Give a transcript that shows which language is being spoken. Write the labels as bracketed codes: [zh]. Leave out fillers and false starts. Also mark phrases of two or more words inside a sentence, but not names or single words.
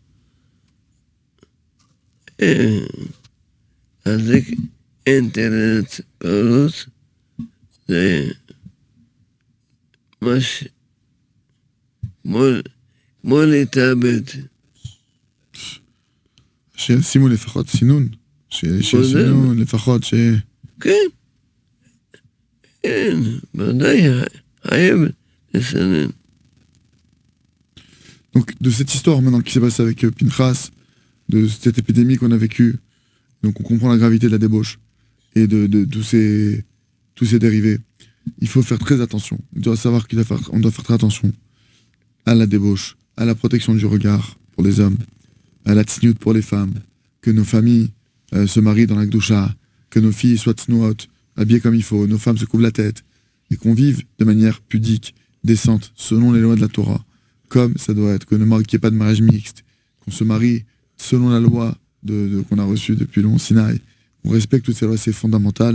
[he] להחזיק אינטרנט פרוץ, זה ממש כמו להתאבד. שישימו לפחות סינון. שישימו לפחות ש... כן. כן, ודאי, חייב לסנן. [fr] Donc, de cette histoire maintenant qui s'est passée avec Pinchas, de cette épidémie qu'on a vécue, donc on comprend la gravité de la débauche et de tous ces dérivés. Il faut faire très attention. On doit savoir qu'on doit faire très attention à la débauche, à la protection du regard pour les hommes, à la tsniout pour les femmes, que nos familles se marient dans la gdoucha, que nos filles soient tsnuot, habillées comme il faut, nos femmes se couvrent la tête, et qu'on vive de manière pudique, décente, selon les lois de la Torah, comme ça doit être, qu'il n'y ait pas de mariage mixte, qu'on se marie selon la loi qu'on a reçue depuis le Mont Sinaï, qu'on respecte toutes ces lois, c'est fondamental.